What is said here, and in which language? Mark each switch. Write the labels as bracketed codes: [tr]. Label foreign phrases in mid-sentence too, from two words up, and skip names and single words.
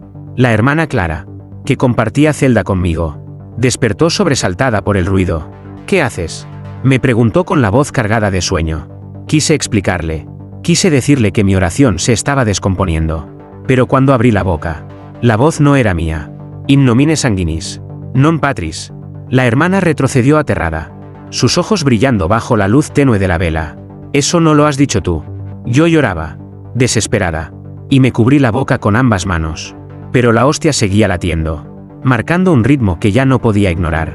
[es] La hermana Clara, que compartía celda conmigo, despertó sobresaltada por el ruido. «¿Qué haces?», me preguntó con la voz cargada de sueño. Quise explicarle. Quise decirle que mi oración se estaba descomponiendo. Pero cuando abrí la boca, la voz no era mía. [la] «In nomine sanguinis. Non patris». [es] La hermana retrocedió aterrada, sus ojos brillando bajo la luz tenue de la vela. «Eso no lo has dicho tú». Yo lloraba, desesperada, y me cubrí la boca con ambas manos. Pero la hostia seguía latiendo, marcando un ritmo que ya no podía ignorar.